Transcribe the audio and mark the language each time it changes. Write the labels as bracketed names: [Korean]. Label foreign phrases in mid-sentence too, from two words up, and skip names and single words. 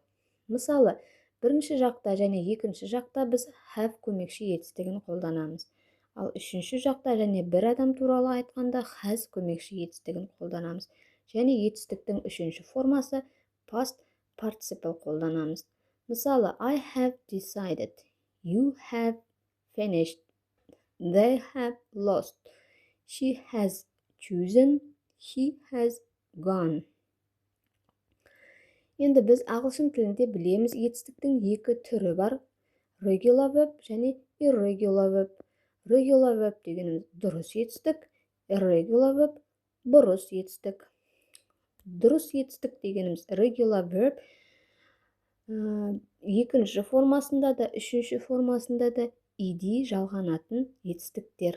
[Kazakh] Мысалы, бірінші жақта және екінші жақта біз have көмекші етістігін қолданамыз. Ал үшінші жақта және бір адам туралы айтқанда has көмекші етістігін қолданамыз. Және етістіктің үшінші формасы [English] past participle [Kazakh] қолданамыз. Мысалы, [English] I have decided, you have finished, they have lost, she has chosen, he has gone. [Kazakh] Енді біз ағылшын тілінде білеміз, етістіктің екі түрі бар, [English] regular verb [Kazakh] және [English] irregular verb. Regular verb [Kazakh] дегеніміз дұрыс етістік, [English] irregular verb [Kazakh] бұрыс етістік. Дұрыс етістік дегеніміз [English] regular verb [Kazakh] екінші формасында да, үшінші формасында да ed жалғанатын етістіктер.